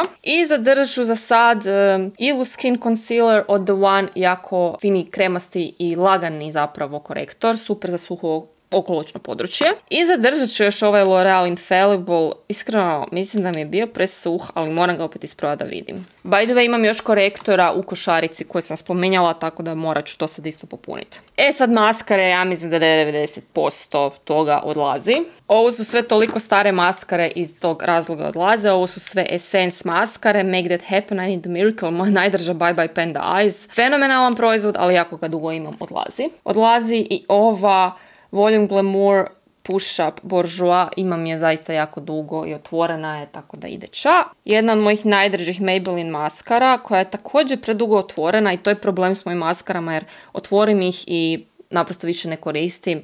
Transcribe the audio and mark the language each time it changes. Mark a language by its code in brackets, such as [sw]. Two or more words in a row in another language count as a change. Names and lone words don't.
[hr] I zadržat ću za sad Ilu Skin Concealer od The One, jako fini kremasti i lagani zapravo korektor, super za suho okoločno područje. I zadržat ću još ovaj L'Oreal Infallible. Iskreno, mislim da mi je bio presuh, ali moram ga opet isprobati da vidim. [en] By the way, [hr] imam još korektora u košarici koje sam spominjala, tako da morat ću to sad isto popuniti. Sad maskare, ja mislim da 90% toga odlazi. Ovo su sve toliko stare maskare, iz tog razloga odlaze. Ovo su sve Essence maskare, Make That Happen, I Need a Miracle, moja najdrža Bye Bye Panda Eyes. Fenomenalan proizvod, ali jako ga dugo imam, odlazi. Odlazi i ova Volume Glamour Push Up Bourjois, imam je zaista jako dugo i otvorena je, tako da ide ča. Jedna od mojih najdržih Maybelline maskara koja je također predugo otvorena i to je problem s mojim maskarama jer otvorim ih i naprosto više ne koristim.